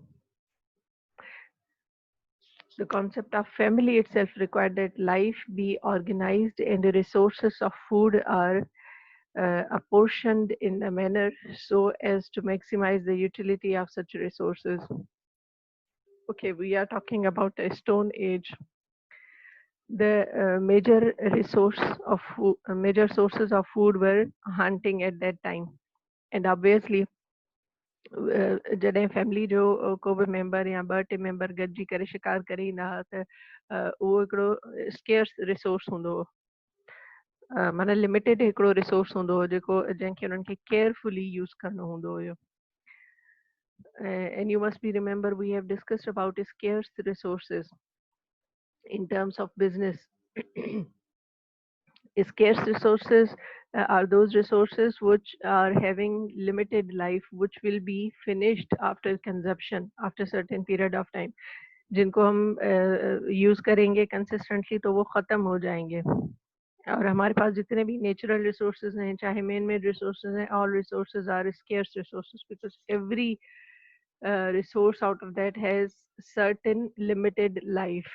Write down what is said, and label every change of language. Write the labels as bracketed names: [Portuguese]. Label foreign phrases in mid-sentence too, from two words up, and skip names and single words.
[English] The concept of family itself required that life be organized and the resources of food are apportioned in a manner so as to maximize the utility of such resources. Okay, we are talking about a stone age. The major sources of food were hunting at that time, and obviously [Sindhi] जॾहिं फैमिली जो को बि मेंबर या ॿ टे मेंबर गॾिजी करे शिकार करे ईंदा हुआ त उहो हिकिड़ो [English] scarce resource [Sindhi] हूंदो हो. माना लिमिटेड हिकिड़ो रिसोर्स हूंदो हो जेको जंहिंखे उन्हनि खे [English] carefully use [Sindhi] करणो हूंदो हुयो. [English] And you must be remember we have discussed about scarce resources in terms of business. Scarce resources are those resources which are having limited life, which will be finished after consumption after certain period of time. [Hindi] जिनको हम यूज करेंगे कंसिस्टेंटली तो वो खत्म हो जाएंगे. और हमारे पास जितने भी [English] natural resources [Hindi] हैं, चाहे [English] man made resources हैं, all resources are scarce resources because every resource out of that has certain limited life.